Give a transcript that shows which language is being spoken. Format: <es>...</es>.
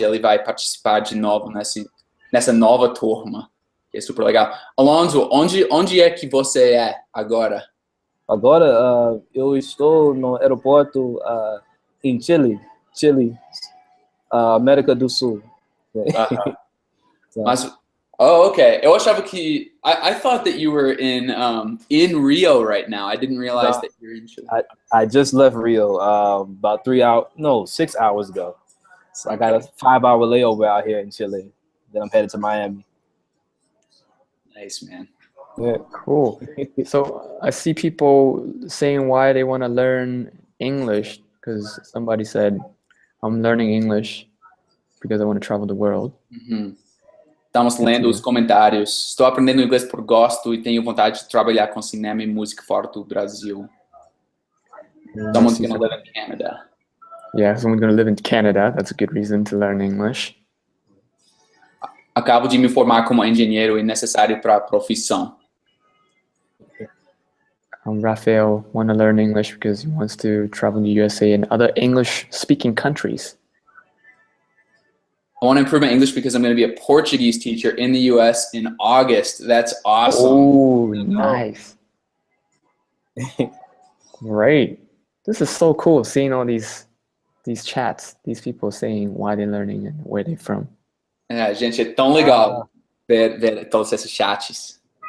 <pt>Ele vai participar de novo nessa nova turma. Que é super legal. Alonso, onde é que você é agora? Agora, eu estou no aeroporto em Chile, América do Sul. Mas, oh, okay. Eu achava que</pt> <en>I thought that you were in Rio right now. I didn't realize that you're in Chile. I just left Rio about 6 hours ago. So I got a 5-hour layover out here in Chile. Then I'm headed to Miami. Nice, man. Yeah. Cool. So I see people saying why they want to learn English because somebody said, I'm learning English because I want to travel the world.</en> <pt>Estamos lendo os comentários. Estou aprendendo inglês por gosto e tenho vontade de trabalhar com cinema e música fora do Brasil.</pt> <en>Someone's going to live in Canada. Yeah, someone's going to live in Canada. That's a good reason to learn English.</en> <pt>Acabo de me formar como engenheiro e necessário para a profissão.</pt> <en>Rafael want to learn English because he wants to travel to the USA and other English-speaking countries. I want to improve my English because I'm going to be a Portuguese teacher in the US in August. That's awesome. Oh, nice. Great. This is so cool seeing all these chats, these people saying why they're learning and where they're from.</en> <pt>É, gente, é tão legal ver todos esses chats.</pt>